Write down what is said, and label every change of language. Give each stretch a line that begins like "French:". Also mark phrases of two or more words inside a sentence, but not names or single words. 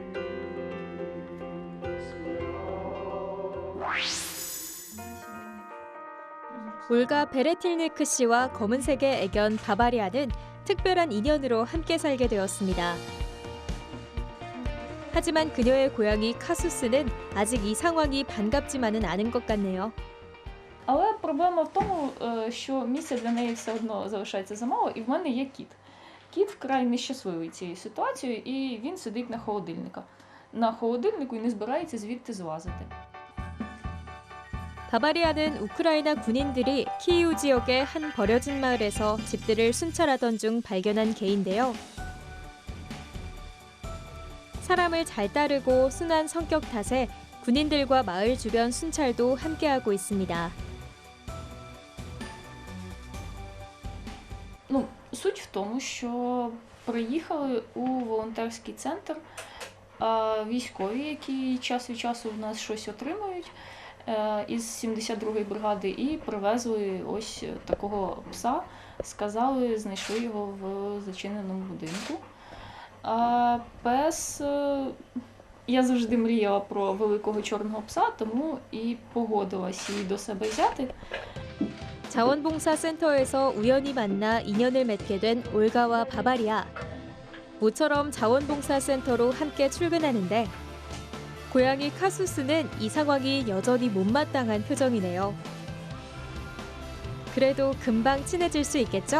Korean: 올가 베레틸니크 씨와 검은색의 애견 바바리아는 특별한 인연으로 함께 살게 되었습니다. 하지만 그녀의 고양이 카수스는 아직 이 상황이 반갑지만은 않은 것 같네요.
Ukrainian: Але проблема в тому, що місця для неї все одно залишається замало, і в мене є кіт. Кіт вкрай нещасливий цією ситуацією, і він сидить на холодильнику і не збирається звідти злазити.
Korean: 바바리아는 우크라이나 군인들이 키이우 지역의 한 버려진 마을에서 집들을 순찰하던 중 발견한 개인데요. 사람을 잘 따르고 순한 성격 탓에 군인들과 마을 주변 순찰도 함께하고 있습니다.
Ukrainian: Суть в тому, що приїхали у волонтерський центр військові, які час від часу в нас щось отримують із 72-ї бригади, і привезли ось такого пса, сказали, знайшли його в зачиненому будинку. Пес, я завжди мріяла про великого чорного пса, тому і погодилась її до себе взяти.
Korean: 자원봉사센터에서 우연히 만나 인연을 맺게 된 올가와 바바리아. 모처럼 자원봉사센터로 함께 출근하는데 고양이 카수스는 이 상황이 여전히 못마땅한 표정이네요. 그래도 금방 친해질 수 있겠죠?